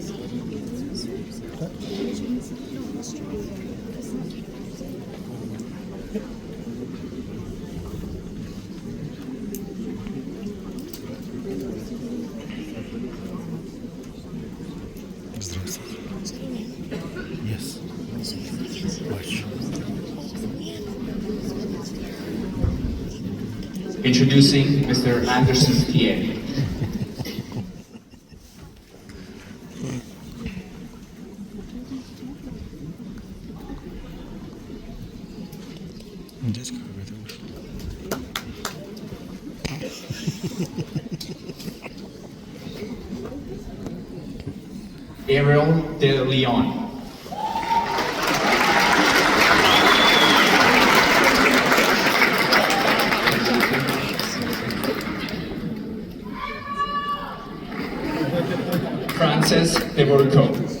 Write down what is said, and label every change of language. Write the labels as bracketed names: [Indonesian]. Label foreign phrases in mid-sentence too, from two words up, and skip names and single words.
[Russian] Так? Здравствуйте. [English] Yes. Watch. Introducing Mr. Anderson's PA. [Russian] Дядька какой-то вышел. Ariel de Leon. Frances de Boruco.